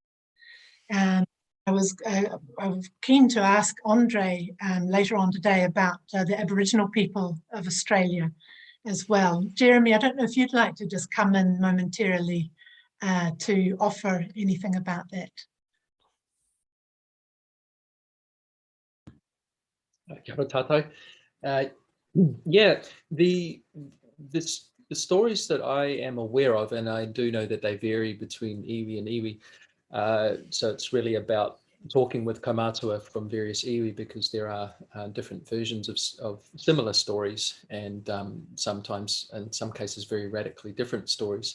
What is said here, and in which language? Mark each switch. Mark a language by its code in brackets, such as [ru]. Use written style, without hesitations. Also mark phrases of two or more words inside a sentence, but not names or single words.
[en] I was keen to ask Andre later on today about the Aboriginal people of Australia as well. Jeremy, I don't know if you'd like to just come in momentarily to offer anything about that. [mi] Kia ora tātou. [en] Yeah, the stories that I am aware of, and I do know that they vary between iwi and iwi, so it's really about talking with kaumatua from various iwi, because there are different versions of similar stories, and sometimes, in some cases, very radically different stories.